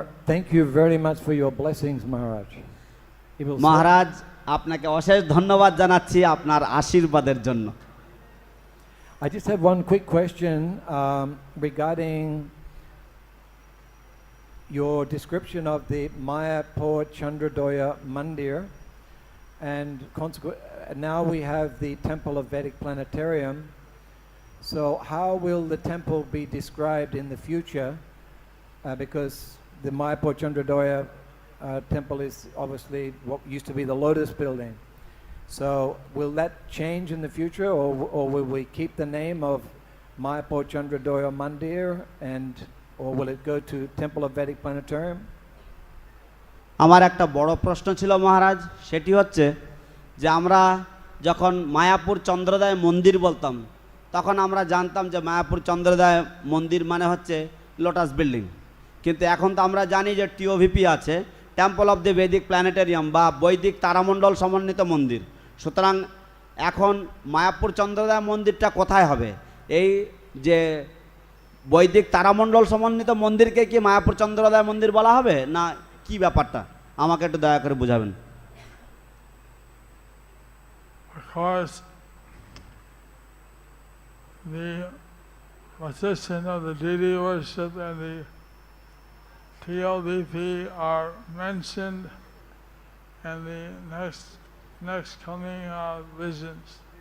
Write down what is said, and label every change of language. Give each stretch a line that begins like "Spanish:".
English: Thank you very much for your blessings, Maharaj.
Bangla: মহারাজ আপনাকে অশেষ ধন্যবাদ জানাচ্ছি আপনার আশীর্বাদের জন্য।
English: I just have one quick question regarding your description of the Mayapur Chandradoya Mandir, and now we have the Temple of Vedic Planetarium. So how will the temple be described in the future? Because the Mayapur Chandradoya temple is obviously what used to be the Lotus building. So will that change in the future, or will we keep the name of Mayapur Chandradoya Mandir, or will it go to Temple of Vedic Planetarium?
Bangla: আমার একটা বড় প্রশ্ন ছিল মহারাজ, সেটি হচ্ছে যে আমরা যখন মায়াপুর চন্দ্রোদয় মন্দির বলতাম তখন আমরা জানতাম যে মায়াপুর চন্দ্রোদয় মন্দির মানে হচ্ছে লোটাস বিল্ডিং, কিন্তু এখন তো আমরা জানি যে টিওভিপি আছে, টেম্পল অফ দ্য বৈদিক প্ল্যানেটেরিয়াম বা বৈদিক তারামণ্ডল সমন্বিত মন্দির। সুতরাং এখন মায়াপুর চন্দ্রোদয় মন্দিরটা কোথায় হবে? এই যে বৈদিক তারামণ্ডল সমন্বিত মন্দিরকে কি মায়াপুর চন্দ্রোদয় মন্দির বলা হবে, না কি ব্যাপারটা আমাকে একটু দয়া করে বোঝাবেন।
English: Of course, the position of the deity worship and the TLVP are mentioned in the next coming visions.